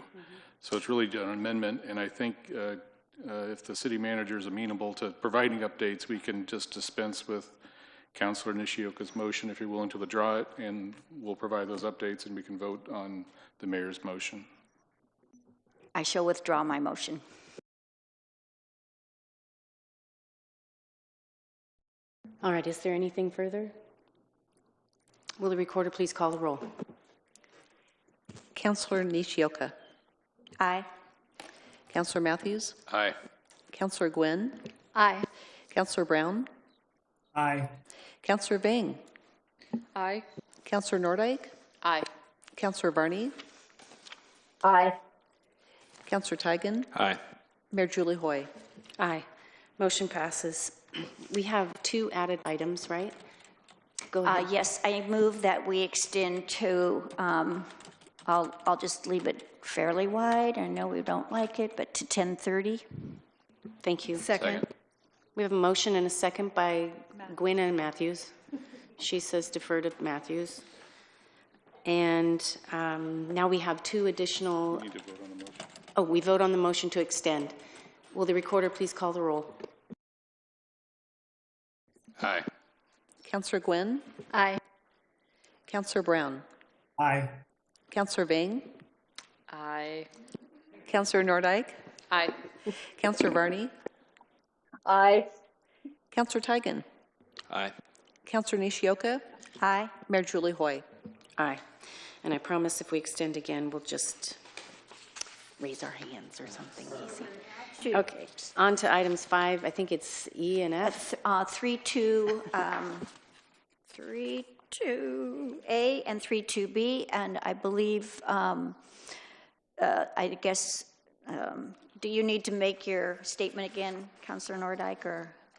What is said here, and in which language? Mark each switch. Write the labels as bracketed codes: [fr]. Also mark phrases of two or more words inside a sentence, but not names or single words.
[en] So it's really an amendment, and I think if the city manager is amenable to providing updates, we can just dispense with Councilor Nishioka's motion if you're willing to withdraw it, and we'll provide those updates and we can vote on the mayor's motion. I shall withdraw my motion. All right, is there anything further? Will the recorder please call the roll? Councilor Nishioka. Aye. Councilor Matthews. Aye. Councilor Gwynn. Aye. Councilor Brown. Aye. Councilor Vang. Aye. Councilor Nordijk. Aye. Councilor Varney. Aye. Councilor Teigen. Aye. Mayor Julie Hoy. Aye. Motion passes. We have 2 added items, right? Go ahead. Yes, I move that we extend to, I'll just leave it fairly wide. I know we don't like it, but to 10:30. Thank you. Second. We have a motion and a second by Gwynn and Matthews. She says defer to Matthews. And now we have 2 additional. We need to vote on the motion. Oh, we vote on the motion to extend. Will the recorder please call the roll? Aye. Councilor Gwynn. Aye. Councilor Brown. Aye. Councilor Vang. Aye. Councilor Nordijk. Aye. Councilor Varney. Aye. Councilor Teigen. Aye. Councilor Nishioka. Aye. Mayor Julie Hoy. Aye. And I promise if we extend again, we'll just raise our hands or something easy. Okay, on to items 5. I think it's E and F. 3.2, 3.2A and 3.2B, and I believe, I guess, do you need to make your statement again, Councilor Nordijk, or?